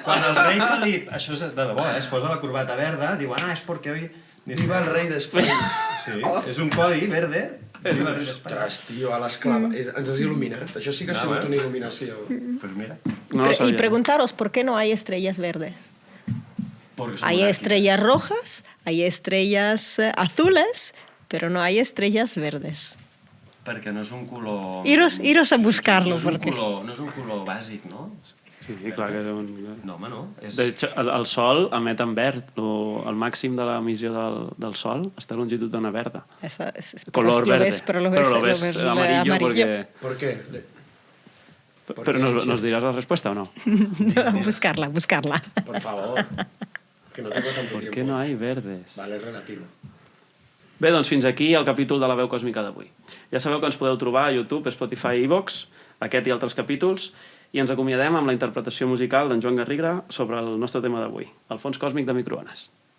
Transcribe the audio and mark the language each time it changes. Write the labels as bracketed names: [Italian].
[Catalan] Quan el rei Felip, això és de debò, es posa la corbata verda, diuen, és perquè [Spanish] hoy... [Catalan] Viva el rei d'Espanya. Sí, és un codi verde. Viva el rei d'Espanya. Ostres, tio, a l'esclava. Ens has il·luminat. Això sí que ha sigut una il·luminació. [Spanish] Pues mira. Y preguntaros por qué no hay estrellas verdes. Hay estrellas rojas, hay estrellas azules, pero no hay estrellas verdes. [Catalan] Perquè no és un color... [Spanish] Iros a buscarlo. [Catalan] No és un color bàsic, no? Sí, clar que és un... No, home, no. [Spanish] De hecho, [Catalan] el Sol emet en verd. El màxim de l'emissió del Sol està a longitud d'ona verda. [Spanish] Color verde. Pero lo ves amarillo porque... ¿Por qué? Pero ¿nos dirás la respuesta o no? Buscarla. Por favor. Que no tengo tanto tiempo. ¿Por qué no hay verdes? Vale, és relativo. [Catalan] Bé, doncs fins aquí el capítol de la veu còsmica d'avui. Ja sabeu que ens podeu trobar a YouTube, Spotify i iVoox, aquest i altres capítols, i ens acomiadem amb la interpretació musical d'en Joan Garriga sobre el nostre tema d'avui, el fons còsmic de microones.